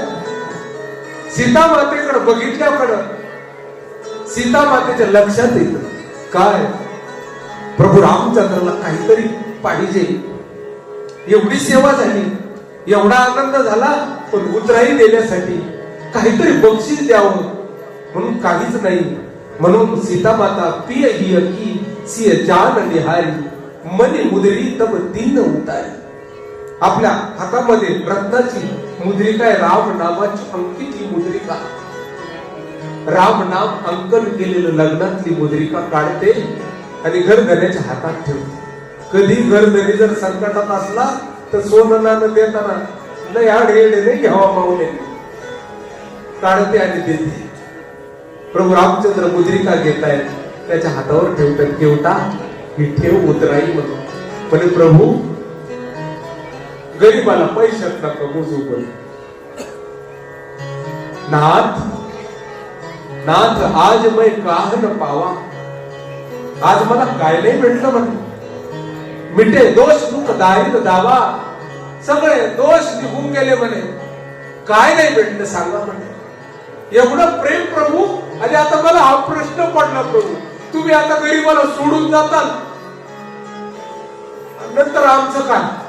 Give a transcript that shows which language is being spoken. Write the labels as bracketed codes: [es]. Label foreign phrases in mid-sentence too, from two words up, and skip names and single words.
[mr] सीता मातेकडे बघितल्याकडं सीता मातेच्या लक्षात येत काय, प्रभू रामचंद्राला काहीतरी पाहिजे. एवढी सेवा झाली, एवढा आनंद झाला, पण उतराई देण्यासाठी काहीतरी बक्षीस द्यावं म्हणून काहीच नाही. [awa] म्हणून सीता माता पिय ही अकी सिय जान निहारी मनी मुद्री तब दीन उतारी. [mr] आपल्या हातामध्ये रत्नाची मुद्रिका आहे, राम नामाची अंकित ही मुद्रिका. राम नाम अंकन केलेलं लग्नातली मुद्रिका काढते आणि घरधण्याच्या हातात ठेवते. कधी घरधनी जर संकटात असला तर सोनं नाणं देताना लय आडहेडे नाही घ्यावा माऊले, काढते आणि देते. प्रभू रामचंद्र मुद्रिका घेतायत, त्याच्या हातावर ठेवतात. केवटा ही ठेव उतराई म्हणून. म्हणजे प्रभू गरीबाला पैशात नका मोजू. [awa] पण नाथ आज मैं काह न पावा, [mr] आज मला काय नाही भेटलं म्हणे. [awa] मिटे दोष दुःख दारिद्र्य दावा, [mr] सगळे दोष निघून गेले म्हणे. काय नाही भेटलं सांगा म्हणे. एवढं प्रेम प्रभू. आणि आता मला हा प्रश्न पडला, प्रभू तुम्ही आता गरीबाला सोडून जाताल, नंतर आमचं काय?